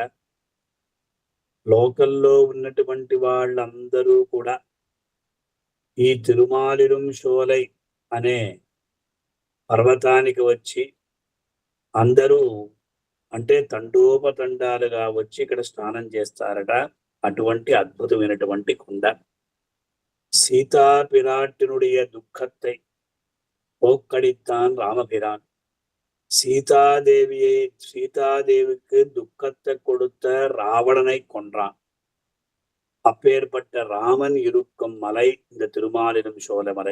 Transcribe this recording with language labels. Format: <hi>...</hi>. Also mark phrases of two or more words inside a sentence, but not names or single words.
<te>లోకల్లో ఉన్నటువంటి వాళ్ళందరూ కూడా ఈ తిరుమాలిరం శోలై అనే పర్వతానికి వచ్చి అందరూ అంటే తండోపతండాలుగా వచ్చి ఇక్కడ స్నానం చేస్తారట. అటువంటి అద్భుతమైనటువంటి కొండ.</te> <ta>சீதா பிராட்டினுடைய துக்கத்தை போக்கடித்தான் ராமபிரான். சீதாதேவிக்கு துக்கத்தை கொடுத்த ராவணனை கொன்றான். அப்பேற்பட்ட ராமன் இருக்கும் மலை இந்த திருமாலிரும் சோலைமலை.</ta>